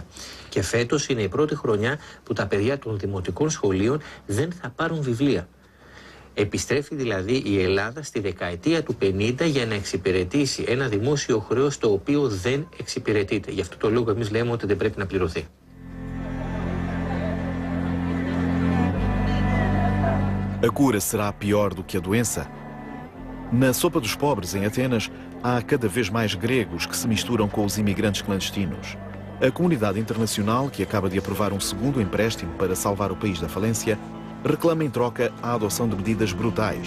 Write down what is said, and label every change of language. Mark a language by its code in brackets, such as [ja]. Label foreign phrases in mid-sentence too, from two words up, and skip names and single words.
[el] Και φέτος είναι η πρώτη χρονιά που τα παιδιά των δημοτικών σχολείων δεν θα πάρουν βιβλία. Επιστρέφει δηλαδή η Ελλάδα στη δεκαετία του 50 για να εξυπηρετήσει ένα δημόσιο χρέος το οποίο δεν εξυπηρετείται. Γι' αυτό το λόγο εμείς λέμε ότι δεν πρέπει να πληρωθεί. [pt] A cura será pior do que a doença? Na sopa dos pobres, em Atenas, há cada vez mais gregos que se misturam com os imigrantes clandestinos. A comunidade internacional, que acaba de aprovar um segundo empréstimo para salvar o país da falência, reclama em troca a adoção de medidas brutais.